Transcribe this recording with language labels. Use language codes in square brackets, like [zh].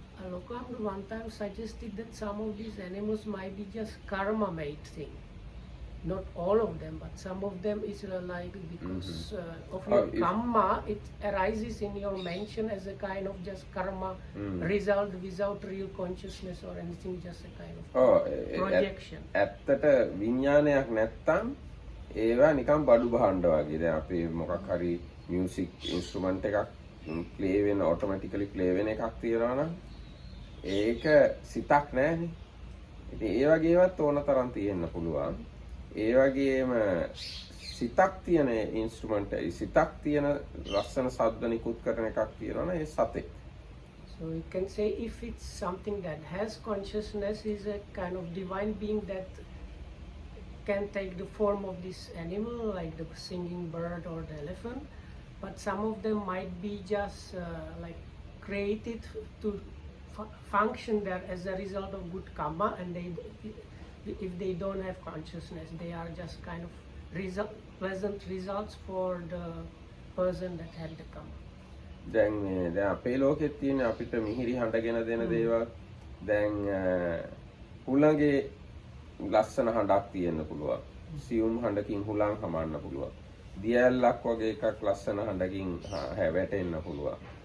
[en] Lokahamdu one time suggested that some of these animals might be just karma made thing. Not all of them, but some of them is like because of your karma, it arises in your mention as a kind of just karma result without real consciousness or anything, just a kind of projection. [si] ඇත්තට විඥානයක් නැත්තම් ඒවා නිකන් බඩු බහන්න වගේ. දැන් අපි මොකක් හරි මියුසික් ඉන්ස්ට්‍රුමන්ට් එකක් ප්ලේ වෙන ඔටෝමැටිකලි ප්ලේ වෙන එකක් තියනවා නම් ඒක සිතක් නැහැනේ. ඉතින් ඒ වගේ ඒවාත් ඕන තරම් තියෙන්න පුළුවන්. ඒ වගේම සිතක් තියෙන ඉන්ස්ට්‍රුමන්ට් එකයි සිතක් තියෙන ලස්සන ශබ්ද නිකුත් කරන එකක් තියෙනවනේ ඒ සතෙක්. [en] So you can say if it's something that has consciousness, is a kind of divine being that can take the form of this animal, like the singing bird or the elephant, but some of them might be just like created to function there as a result of good karma, and if they don't have consciousness, they are just kind of pleasant results for the person that had the karma. [si] දැන් අපේ ලෝකෙත් තියෙන අපිට මිහිරි හඬගෙන දෙන දේවල් දැන් හුළඟේ ලස්සන හඬක් තියෙන්න පුළුවන්. සියුම් හඬකින් හුළං හමන්න පුළුවන්. දියැලක් වගේ එකක් ලස්සන හඬකින් වැටෙන්න පුළුවන්.